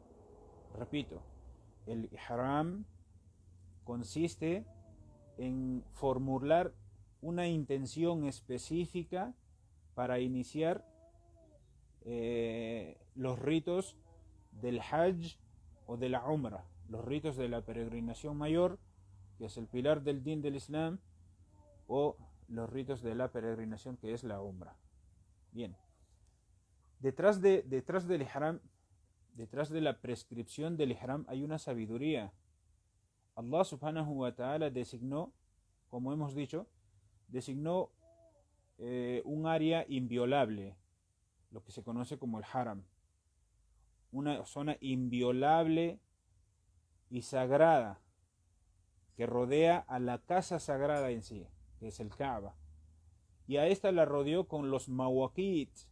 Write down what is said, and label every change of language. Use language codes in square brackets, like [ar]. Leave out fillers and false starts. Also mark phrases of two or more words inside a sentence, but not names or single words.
[es] Repito, el ihram consiste en formular una intención específica para iniciar los ritos del Hajj o de la Umrah, los ritos de la peregrinación mayor, que es el pilar del din del Islam, o los ritos de la peregrinación, que es la Umrah. Bien, detrás del ihram, detrás de la prescripción del ihram hay una sabiduría. Allah [ar] سبحانه وتعالى [es] designó, como hemos dicho, designó un área inviolable, lo que se conoce como el haram, una zona inviolable y sagrada que rodea a la casa sagrada en sí, que es el Kaaba, y a esta la rodeó con los mawaqit